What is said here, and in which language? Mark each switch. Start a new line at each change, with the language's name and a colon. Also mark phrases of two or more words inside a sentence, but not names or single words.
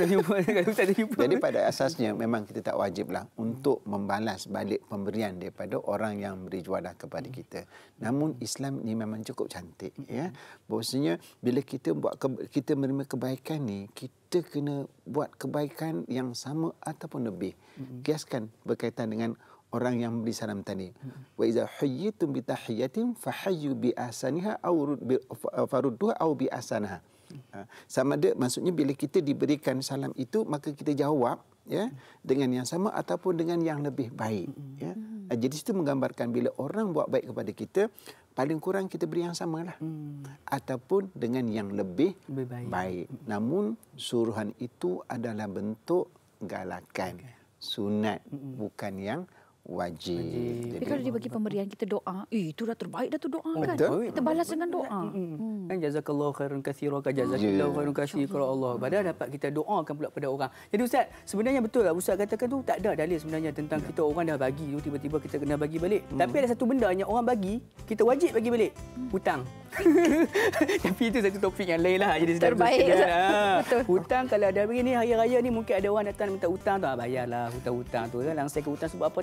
Malay: Jadi pada asasnya memang kita tak wajiblah untuk membalas balik pemberian daripada orang yang beri juadah kepada kita. Namun Islam ni memang cukup cantik. Ya? Bahawasanya bila kita kita menerima kebaikan ni, kita kena buat kebaikan yang sama ataupun lebih. Kiaskan berkaitan dengan orang yang beri salam tadi.
Arabic: وإذا حييتم بتحية فحيوا بأحسنها أو ردوها أو بأحسنها.
Malay: Sama ada, maksudnya bila kita diberikan salam itu, maka kita jawab ya dengan yang sama ataupun dengan yang lebih baik. Ya. Jadi itu menggambarkan bila orang buat baik kepada kita, paling kurang kita beri yang samalah. Ataupun dengan yang lebih baik. Namun suruhan itu adalah bentuk galakan. Sunat, bukan yang wajib. Tapi kalau dia bagi pemberian kita doa, itu dah terbaik dah tu doa kan. Kita balas dengan doa.
Arabic: Kan جزاك الله خيرا كثيرا كـ جزاك الله خيرا كثيرا الله.
Malay: Padahal dapat kita doakan pula pada orang. Jadi Ustaz, sebenarnya betul lah Ustaz katakan tu, tak ada dalil sebenarnya tentang kita orang dah bagi tu tiba-tiba kita kena bagi balik. Tapi ada satu benda yang orang bagi, kita wajib bagi balik. Hutang. Tapi itu satu topik yang lain lah. Jadi terbaik. Hutang kalau ada begini hari raya ni, mungkin ada orang datang minta hutang tu, bayarlah hutang-hutang tu kan. Langsai ke hutang sebab apa?